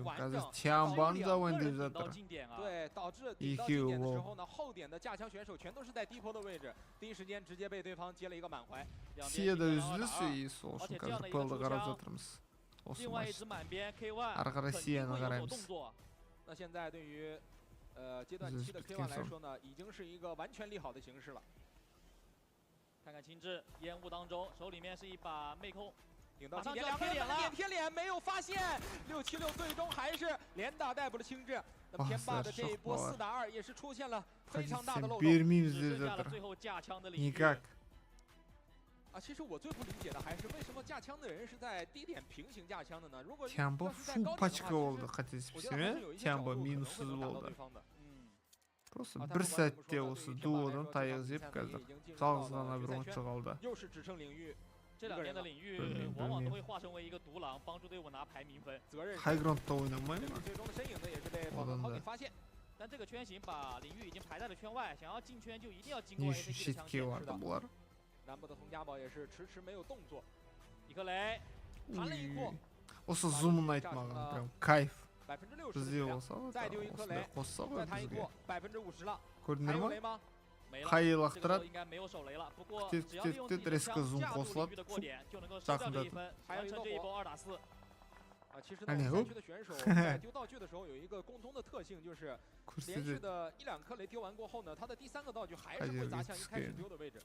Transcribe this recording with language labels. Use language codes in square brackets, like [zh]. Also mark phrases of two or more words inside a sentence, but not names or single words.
[kk] Қазір Тямбаны жауын деп жатыр. Екеуі бұл. Сияда үзілісі сол үшін қазір пөлді қарап жатырмыз. Осы матч. Ары қарай Сияны қараймыз. [zh] 那现在对于阶段7的 K1 来说呢，已经是一个完全利好的形势了。看看青雉烟雾当中，手里面是一把妹控，顶到2个人点贴脸没有发现，676最终还是连打逮捕了青雉。那么天霸的这一波4打2也是出现了非常大的漏洞。留下了最后架枪的领域。其实我最不理解的还是为什么架枪的人是在低点平行架枪的呢？如果 [kk] Тямба фу пачка болды, қателеспесем, Тямба минуссыз болды. Просто бір сәтте осы дуодан таяқ жеп қазір жалғыз ғана бір ойыншы қалды. [zh] 又是只剩领域。这两年的领域往往都会化身为一个独狼，帮助队伍拿排名分。 [kk] Хайграундта ойнамай ма? [zh] 最终的身影呢也是被宝藏涛给发现。但这个圈型把领域已经排在了圈外，想要进圈就一定要经过 ACT 的枪线。南部的佟家堡也是迟迟没有动作。一颗雷，弹了一库。 [kk] Осы зумын айтмаған, прям кайф. [zh] 60%。 [kk] Бізде болса, [zh] 再丢一颗雷，再弹一库，50%了。 [kk] көрдіңдер ма? [zh] 没了。 [kk] Хай лақтырады. [zh] 应该没有手雷了，不过只要利用自己的枪架住领域的过点，就能够收掉这一分，完成这一波2打4。其实呢，我们赛区的选手在丢道具的时候有一个共通的特性，就是连续的1-2颗雷丢完过后呢，他的第3个道具还是会砸向一开始丢的位置。